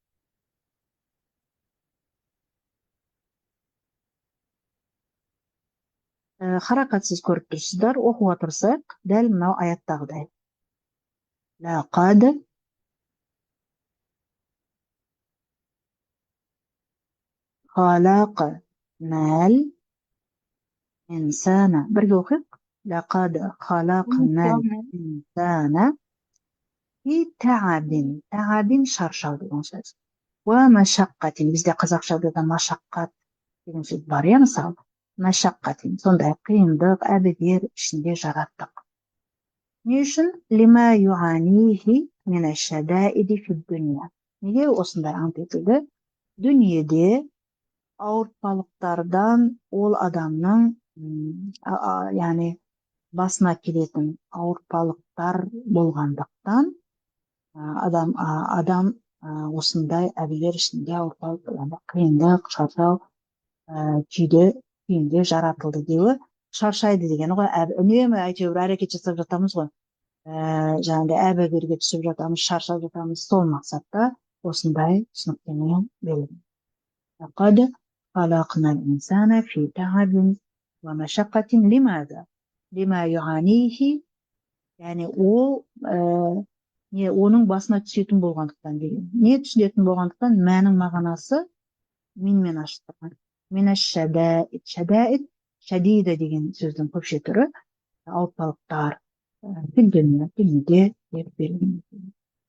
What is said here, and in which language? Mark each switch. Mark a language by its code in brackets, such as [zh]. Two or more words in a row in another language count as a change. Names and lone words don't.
[kk] Харакатсыз көріп тұрсыздар, оқуға тырысайық. Дәл мынау аяттағыдай. [ar] لقد خلقنا الإنسان. [kk] Бірге оқиық. [ar] لقد خلقنا الإنسان في تعب. [kk] Таабин шаршау деген сөз. [ar] ومشقة. [kk] Бізде қазақшада да машаққат деген сөз бар, иә, мысалы. Машаққатин. Сондай қиындық, әбігер ішінде жараттық. Не үшін? [ar] لما يعانيه من الشدائد في الدنيا. [kk] Неге осындай ант етілді? Дүниеде ауыртпалықтардан ол адамның, яғни басына келетін ауыртпалықтар болғандықтан адам осындай әбігер ішінде ауыртпалық, қиындық, шаршау күйінде жаратылды деуі. Шаршайды деген ғой, үнемі әйтеуір әрекет жасап жатамыз ғой, жаңағыдай әбігерге түсіп жатамыз, шаршап жатамыз. Сол мақсатта осындай түсініктеме берілген. [ar] لقد خلقنا الإنسان في تعب ومشقة. لماذا؟ لما يعانيه. [kk] Yani оның басына түсетін болғандықтан деген. Не түсетін болғандықтан? Мәнің мағынасы минмен ашылған. [ar] من الشدائد. [kk] Шадаид, шадида деген сөздің көпше түрі ауыртпалықтар, дүниеде деп берілген.